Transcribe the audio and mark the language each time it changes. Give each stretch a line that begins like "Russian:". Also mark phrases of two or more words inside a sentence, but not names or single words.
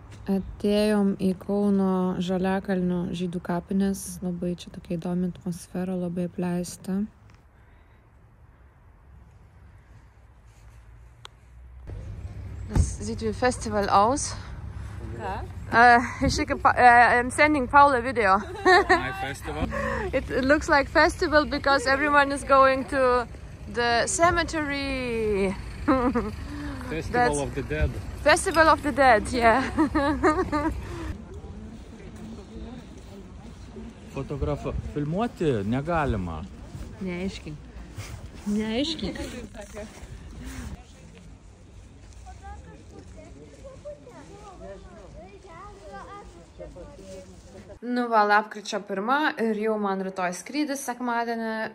Lithuanian: Atėjom į Kauno Žaliakalnio žydų kapines, labai čia tokia įdomi atmosfera, labai apleista.
German: Das sieht wie Festival aus.
English: I'm sending Paul a video. My festival. It looks like festival because everyone is going to the cemetery. Festival of the Dead. Festival of the Dead, yeah.
Lithuanian: Filmuoti negalima. Neaiškink. Neaiškink. Nu va, lapkričio 1 ir jau man rytoj skrydis sekmadienį.